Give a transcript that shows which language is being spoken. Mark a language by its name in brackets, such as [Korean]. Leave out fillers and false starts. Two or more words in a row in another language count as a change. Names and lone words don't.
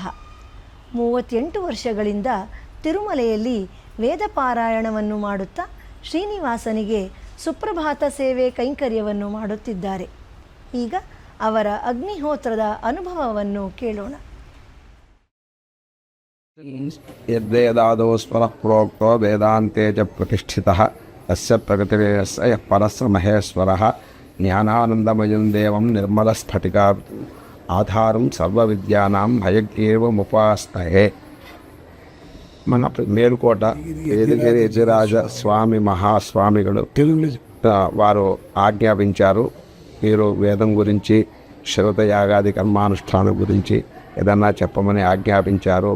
[Kannada] 38 ವರ್ಷಗಳಿಂದ ತಿರುಮಲೆಯಲ್ಲಿ ವೇದ ಪಾರಾಯಣವನ್ನು ಮಾಡುತ್ತಾ ಶ್ರೀನಿವಾಸನಿಗೆ ಸುಪ್ರಭಾತ ಸೇವೆ ಕೈಂಕರ್ಯವನ್ನು ಮಾಡುತ್ತಿದ್ದಾರೆ. ಈಗ ಅವರ ಅಗ್ನಿಹೋತ್ರದ ಅನುಭವವನ್ನು ಕೇಳೋಣ. [Sanskrit] ಯದ್ವೇದಾದೋ ಸ್ವರಃ ಪ್ರೋಕ್ತೋ ವೇದಾಂತೆ ಚ ಪ್ರತಿಷ್ಠಿತಃ ತಸ್ಯ ಪ್ರಗತಿರೇಯಸ್ಯ ಯಃ ಪರಸ್ಯ ಮಹೇಶ್ವರಃ ಜ್ಞಾನಾನಂದಮಯಂ ದೇವಂ ನಿರ್ಮಲಸ್ಫಟಿಕಾ ఆధారం సర్వవిద్యానాం హయగ్రీవముపాస్తయే. [Telugu] మన మేలుకోట వేదగిరి యతిరాజ స్వామి మహాస్వామిಗಳು వారు ఆజ్ఞాపించారు, మీరు వేదం గురించి శ్రవత యాగాది కర్మానుష్ఠానం గురించి ఏదన్నా చెప్పమని ఆజ్ఞాపించారు.